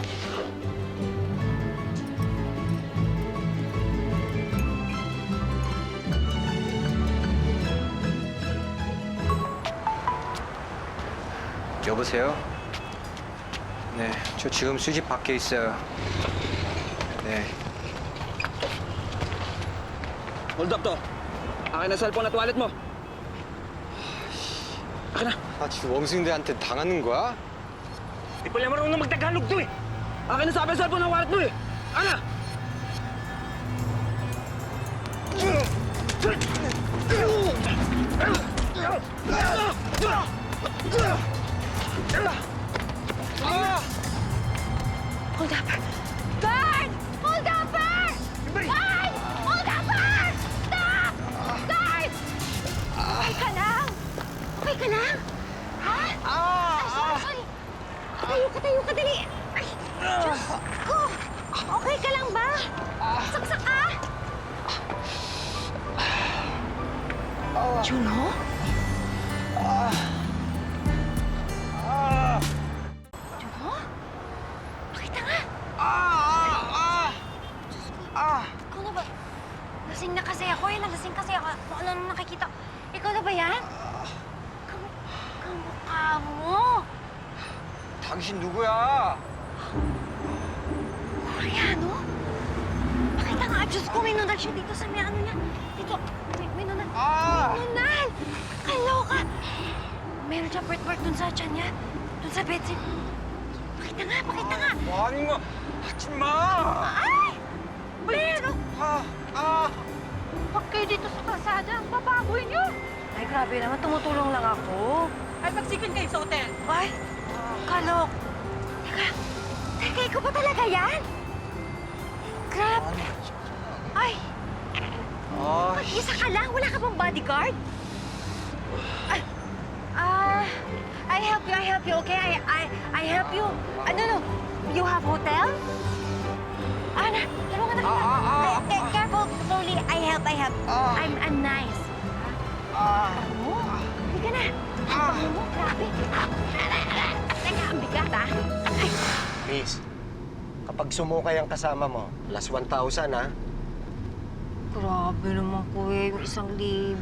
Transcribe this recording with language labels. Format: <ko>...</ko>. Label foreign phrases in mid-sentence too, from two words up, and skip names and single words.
<ko>여보세요? 네, 저 지금 수집 밖에 있어요. 네.</ko> <en>Hold up to.</en> <tl>Akin na cellphone at wallet mo. Akin na.</tl> <ko>아, 지금 웡승들한테 당하는 거야?</ko> <tl>Di pala marunong magtagalog to eh. Akin na sabi ang cellphone at wallet mo eh. Ana!</tl> <en>Hold up. Guard! Hold up! Guard! Hold up! Stop! Guard!</en> <tl>Okay ka lang? Okay ka lang? Ha? Ay, sorry. Tayo ka, dali. Ay, Diyos ko. Okay ka lang ba? Saksak ka? Juno? Juno? Pakita nga. Ikaw na ba? Lasing na kasi ako eh. Nalasing kasi ako. Kung ano nang nakikita. Ikaw na ba yan? Kamukha mo.</tl> <ko>당신 누구야?</ko> <tl>Koreano? Pakita nga. Diyos ko, may nunal siya dito sa may ano niya. Dito. May nunal. May nunal! Kaloka! Meron siya birthmark dun sa tiyan niya. Dun sa bedsheet. Pakita nga, pakita nga.</tl> <ko>뭐 하는 거? 하지 마!</ko> <tl>Ay! Pero! Huwag kayo dito sa kalsada. Ang bababoy niyo. Ay, grabe naman. Tumutulong lang ako. Ay, magsikon kayo sa hotel. Ay! Kalok! Teka, ikaw ba talaga yan? Grabe! Ay! Mag-isa ka lang? Wala ka bang bodyguard?</tl> <en>I help you, okay? I help you. No. You have hotel?</en> <tl>Tulungan na kita.</tl> <en>Careful, slowly. I help. I'm nice.</en> <tl>Ano? Hindi ka na. Ang mo, grabe. Teka, ang bigat, ah. Ay. Miss, kapag sumukay ang kasama mo, plus 1,000, ha? Grabe naman, kuya. Yung 1,000.</tl>